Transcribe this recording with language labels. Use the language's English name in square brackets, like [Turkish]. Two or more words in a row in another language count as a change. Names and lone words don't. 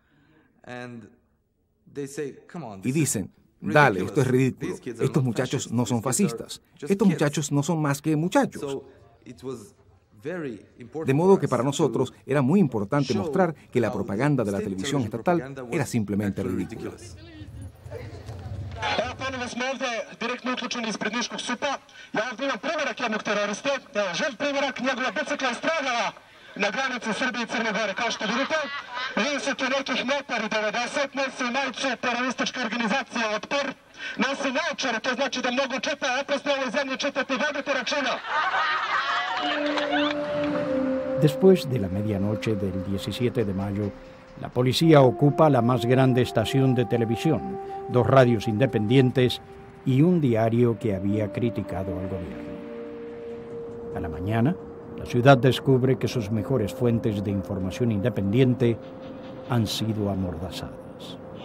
[Spanish] Y dicen, dale, esto es ridículo. Estos muchachos no son fascistas. Estos muchachos no son más que muchachos. De modo que para nosotros era muy importante mostrar que la propaganda de la televisión estatal era simplemente ridícula. [Serbian] Evo, ponovo smo ovde direktno uključeni ispred Niškog SUP-a. Ja ovdje imam primerak jednog teroriste. Evo, živ primerak, njegova bicikla je stradala na granici Srbije i Crne Gore. Kao što vidite, vidi se tu nekih 1,90 m, nosi majicu terorističke organizacije Otpor. Nosi naočare, to znači da mnogo čita, oprosti ovoj zemlji čitati, vodite računa. [Spanish] Después de la medianoche del 17 de mayo, la policía ocupa la más grande estación de televisión, 2 radios independientes y un diario que había criticado al gobierno. A la mañana, la ciudad descubre que sus mejores fuentes de información independiente han sido amordazadas.